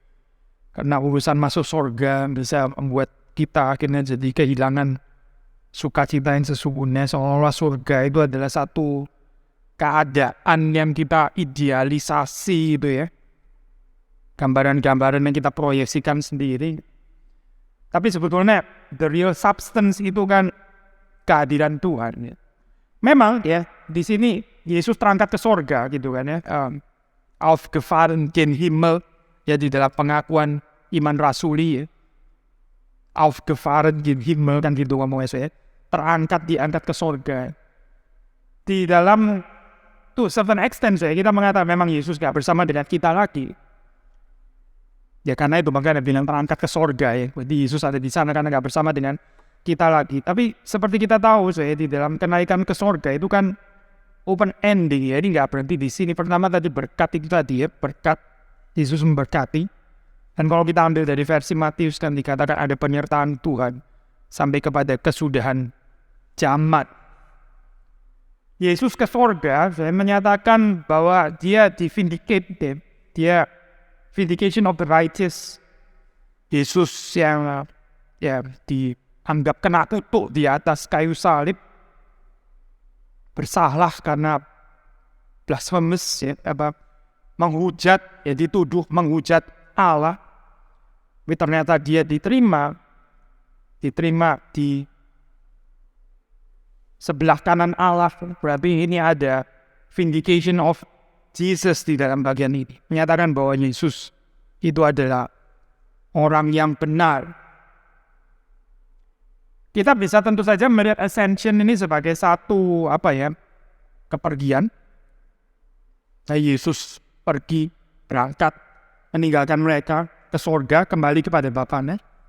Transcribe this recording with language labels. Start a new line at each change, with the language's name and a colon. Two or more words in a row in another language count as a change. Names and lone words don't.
Indonesian: Karena urusan masuk surga bisa membuat kita akhirnya jadi kehilangan sukacita yang sesungguhnya, seolah-olah surga itu adalah satu keadaan yang kita idealisasi gitu ya. Gambaran-gambaran yang kita proyeksikan sendiri. Tapi sebetulnya
English: the real substance
Indonesian: itu kan kehadiran Tuhan ya. Memang ya di sini Yesus terangkat ke surga gitu kan ya.
German: Aufgefahren gen Himmel
Indonesian: ya, di dalam pengakuan iman rasuli ya.
German: Aufgefahren gen Himmel
Indonesian: kan gitu ngomongnya saya. Diangkat ke surga. Di dalam
English: to certain extent
Indonesian: saya kita mengatakan memang Yesus gak bersama dengan kita lagi. Ya karena itu makanya bilang terangkat ke surga ya. Jadi Yesus ada di sana karena gak bersama dengan kita lagi. Tapi seperti kita tahu saya di dalam kenaikan ke surga itu kan
English: open ending
Indonesian: ya. Ini gak berhenti di sini. Pertama tadi berkat itu tadi ya, berkat Yesus memberkati. Dan kalau kita ambil dari versi Matius kan dikatakan ada penyertaan Tuhan sampai kepada kesudahan zaman. Yesus ke surga, saya menyatakan bahwa dia di-vindicate, dia
English: vindication of the righteous.
Indonesian: Yesus yang dianggap kena kutuk di atas kayu salib, bersalah karena blasphemous ya, menghujat, ya dituduh menghujat Allah. Tapi ternyata dia diterima di sebelah kanan Allah. Berarti ini ada
English: vindication of Jesus
Indonesian: di dalam bagian ini. Menyatakan bahwa Yesus itu adalah orang yang benar. Kita bisa tentu saja melihat ascension ini sebagai satu kepergian. Yesus pergi berangkat meninggalkan mereka ke surga, kembali kepada Bapaknya.